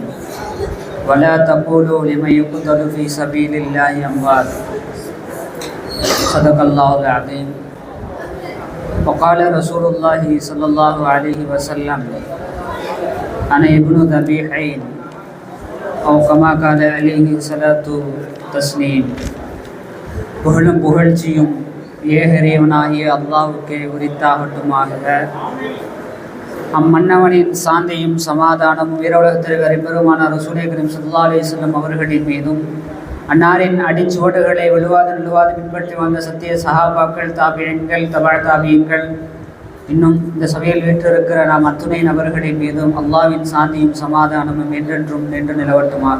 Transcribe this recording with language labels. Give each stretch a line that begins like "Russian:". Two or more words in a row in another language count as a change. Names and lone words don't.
Arabic: ولا تقولوا لمن يقتل في سبيل الله أموات. صدق الله العظيم. وقال رسول الله صلى الله عليه وسلم: أنا ابن ذبيحين، أو كما قال عليه الصلاة والتسليم.
Tamil: புகழும் புகழ்ச்சியும் ஏகரேவனாகிய அல்லாஹ்வுக்கே உரித்தாகட்டுமாக. அம்மன்னவனின் சாந்தியும் சமாதானமும் வீரவுலகத்திற்கு பெருமான ரசூலே கரீம்
Arabic: صلى الله عليه وسلم
Tamil: அவர்களின் மீதும், அன்னாரின் அடிச்சுவடுகளை விழுவாது பின்பற்றி வந்த சத்திய சஹாபாக்கள், தாபியீன்கள், தபா தாபியீன்கள், இன்னும் இந்த சபையில் வீற்றிருக்கிற நாம் அத்துணை நபர்களின் மீதும் அல்லாஹ்வின் சாந்தியும் சமாதானமும் என்றென்றும் நின்று நிலவட்டுமாக.